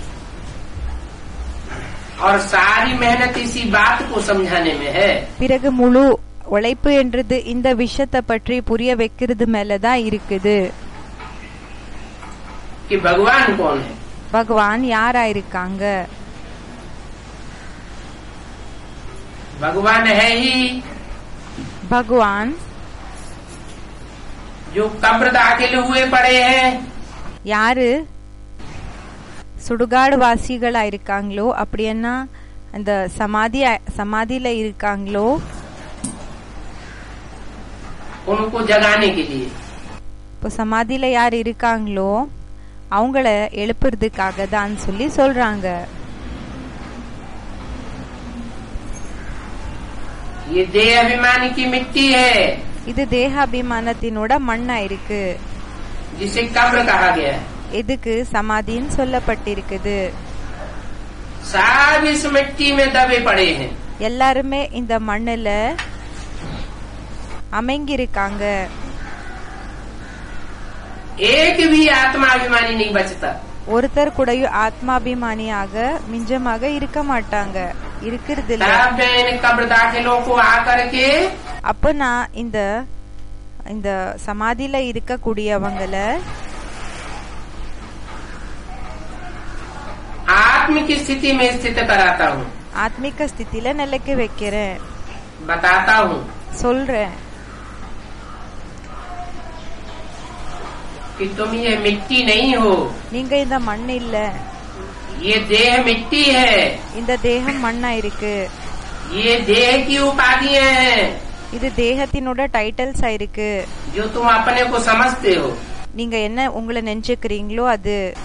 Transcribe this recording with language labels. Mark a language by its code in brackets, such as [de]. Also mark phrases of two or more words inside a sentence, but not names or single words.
[hi] और सारी मेहनत इसी बात को समझाने में है. [ta] பிறகு முழு உழைப்பு என்றது இந்த விஷயத்தை பற்றி புரிய வைக்கிறது மேலதான் இருக்குது. [hi] कि भगवान कौन है. [ta] பகவான் யாரா இருக்காங்க. [hi] भगवान है ही [ta] பகவான் [hi] जो कब्र दाखिल हुए पड़े हैं. [ta] யாரு சுடுகாடு வாசிகளா இருக்காங்களோ அப்படின்னா அந்த சமாதியில இருக்காங்களோ [hi] उनको जगाने के लिए. [ta] இப்போ சமாதியில யார் இருக்காங்களோ அவங்கள எழுப்புறதுக்காக தான் சொல்லி சொல்றாங்க. [hi] ये देह अभिमानी की मिट्टी है [ta] இது தேக அபிமானத்தினோட மண்ணா இருக்கு. [hi] जिसे कब्र कहा गया है. [ta] இதுக்கு சமாதின்னு சொல்லப்பட்டிருக்குது. [hi] सब इस मिट्टी में दबे पड़े हैं. [ta] எல்லாருமே இந்த மண்ணுல அமைங்கிருக்காங்க. [hi] एक भी आत्मा अभिमानी नहीं बचता. [ta] ஒருத்தர் கூடயும் ஆத்மாபிமானியாக மிஞ்சமாக இருக்க மாட்டாங்க. இருக்கிறது இல்ல. [hi] तब इन कब्र दाखिलों को आकर के [ta] அப்ப நான் இந்த சமாதியில இருக்கக்கூடியவங்கள [hi] आत्म की स्थिति में स्थित कराता हूँ. [ta] ஆத்மிக ஸ்திதியில நிலைக்க வைக்கிறேன். [hi] बताता हूँ [ta] சொல்றேன் [hi] कि तुम ये मिट्टी नहीं हो. [ta] நீங்க இந்த மண் இல்ல. [hi] ये देह मिट्टी है. [ta] இந்த தேகம் மண்ணா இருக்கு. [hi] ये देह की उपाधियां हैं [ta] இது தேகத்தினோட டைட்டில்ஸா இருக்கு. [hi] जो तुम अपने को समझते हो. [ta] நீங்க என்ன உங்களை நினைச்சுக்கிறீங்களோ அது.